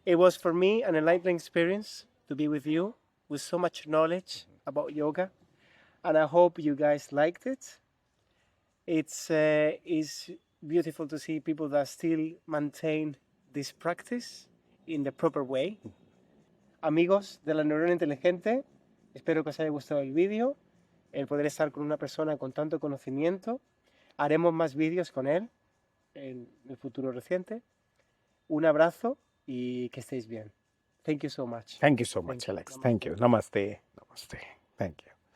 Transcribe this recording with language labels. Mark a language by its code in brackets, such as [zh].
[en] It was for me an enlightening experience to be with you with so much knowledge about yoga, and I hope you guys liked it. It's beautiful to see people that still maintain this practice in the proper way. [es] Amigos de la Neurona Inteligente, espero que os haya gustado el vídeo, el poder estar con una persona con tanto conocimiento. Haremos más vídeos con él en el futuro reciente. Un abrazo y que estéis bien. [en] Thank you so much. Thank you so much, Thank you. Alex. Thank you. Namaste. Namaste. Thank you.